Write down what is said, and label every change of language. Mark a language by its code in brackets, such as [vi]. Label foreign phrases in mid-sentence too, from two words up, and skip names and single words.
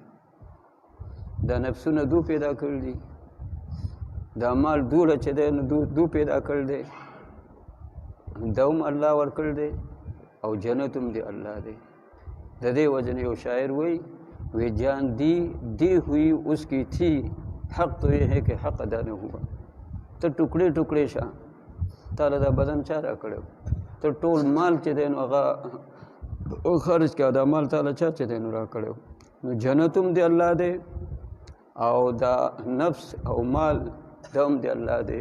[ps] دا نفسونه دو پیدا کړي دي، دا مال دوله چې دی نو دو پیدا کړی دی، دا هم الله ورکړی دی او جنت هم دی الله دی. د دې وجه نه یو شاعر وایي [ur] وی جان دی ہوئی اس کی تھی حق تو یہ ہے کہ حق ادا نہ ہوا. [ps] ته ټوکړې ټوکړې شه، تاله دا بدن چا را کړی؟ ته ټول مال چې دی نو هغه خرج کړه، دا مال تاله چا چې دی نو را کړی؟ نو جنت هم دی الله دی او دا نفس او مال دا هم دی الله دی.